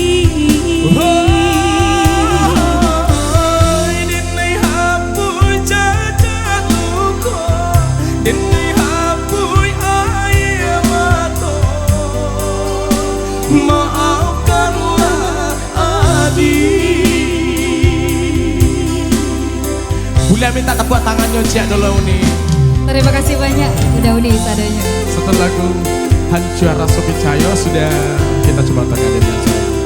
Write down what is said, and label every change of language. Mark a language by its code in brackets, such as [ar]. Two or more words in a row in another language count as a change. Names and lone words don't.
[min] Denai hapui cacat luka, denai hapui air mata, maafkanlah adik. [id] Boleh minta tepuk tangannya Cik dulu nih. Terima kasih banyak udah Uni sadanya. Setelah lagu Hancur Rasa Percaya sudah kita coba tengah dengan